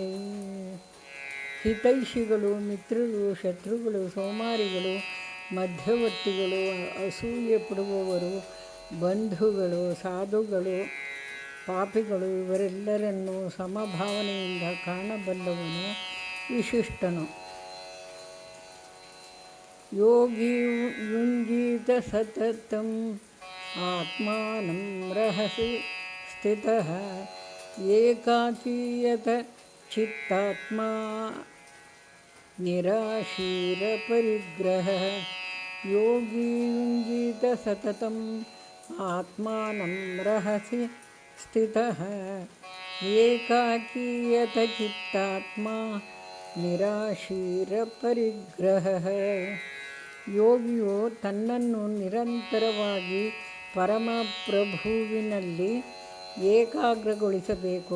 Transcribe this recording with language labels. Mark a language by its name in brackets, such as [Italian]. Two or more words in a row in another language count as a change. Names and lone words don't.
[Kannada] ಹಿತೈಷಿಗಳು, ಮಿತ್ರರು, ಶತ್ರುಗಳು, ಸೋಮಾರಿಗಳು, ಮಧ್ಯವರ್ತಿಗಳು, ಅಸೂಯೆ ಪಡುವವರು, ಬಂಧುಗಳು, ಸಾಧುಗಳು, ಪಾಪಿಗಳು ಇವರೆಲ್ಲರನ್ನೂ ಸಮಭಾವನೆಯಿಂದ ಕಾಣಬಲ್ಲವನು ವಿಶಿಷ್ಟನು. [Sanskrit] ಯೋಗಿ ಯುಂಜೀತ ಸತತಂ ಆತ್ಮಾನಂ ರಹಸಿ ಸ್ಥಿತಃ ಏಕಾಕೀಯತ ಚಿತ್ತಾತ್ಮಾ ನಿರಾಶೀರಪರಿಗ್ರಹಃ. ಯೋಗಿ ಯುಂಜೀತ ಸತತಂ ಆತ್ಮಾನಂ ರಹಸಿ ಸ್ಥಿತಃ ಏಕಾಕೀಯತ ಚಿತ್ತಾತ್ಮಾ ನಿರಾಶೀರಪರಿಗ್ರಹಃ. [Kannada] ಯೋಗಿಯು ತನ್ನನ್ನು ನಿರಂತರವಾಗಿ ಪರಮಪ್ರಭುವಿನಲ್ಲಿ ಏಕಾಗ್ರಗೊಳಿಸಬೇಕು.